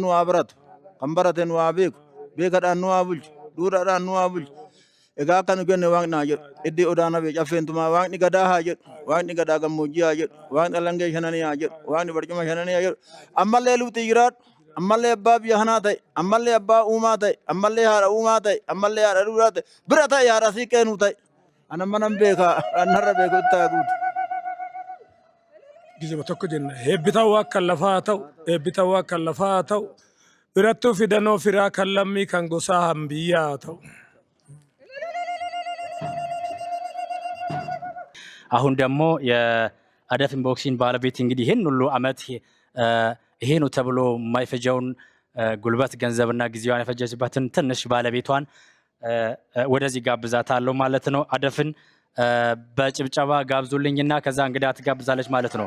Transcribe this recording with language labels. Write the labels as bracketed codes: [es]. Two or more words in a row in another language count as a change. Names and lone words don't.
[om] nu haa baratu kan barate nu haa beekadhaan nu haa bulchu duudhaadhaan nu haa bulchu egaa akka nu kenne waaqni haa jedhu iddii odaana bee caffeentumaa waaqni gadaa haa jedhu waaqni gadaa gammoojjii haa jedhu waaqni alangee shananii haa jedhu waaqni barcuma shananii haa jedhu ammallee lubti jiraadhu ammallee abbaa biyya kanaa ta'e ammallee abbaa uumaa ta'e ammallee haadha uumaa ta'e ammallee haadha duudhaa ta'e bira ta'e haadha siiqqee nu ta'e anamma nan beekaa annarra beeku itti haa guutu. Gizima tokko jenna heebbitaa waa kan lafaa ta'u heebbitaa waa kan lafaa ta'u birattuu fidanoo firaa kan lammii kan gosaa hambiyyaa ta'u. [am] አሁን ደግሞ የአደፍ ኢንቦክሲንግ ባለቤት እንግዲህ ይሄን ሁሉ አመት ይሄ ነው ተብሎ የማይፈጀውን ጉልበት ገንዘብና ጊዜዋን የፈጀችበትን ትንሽ ባለቤቷን ወደዚህ ጋብዛታለሁ ማለት ነው። አደፍን በጭብጨባ ጋብዙልኝና ከዛ እንግዳ ትጋብዛለች ማለት ነው።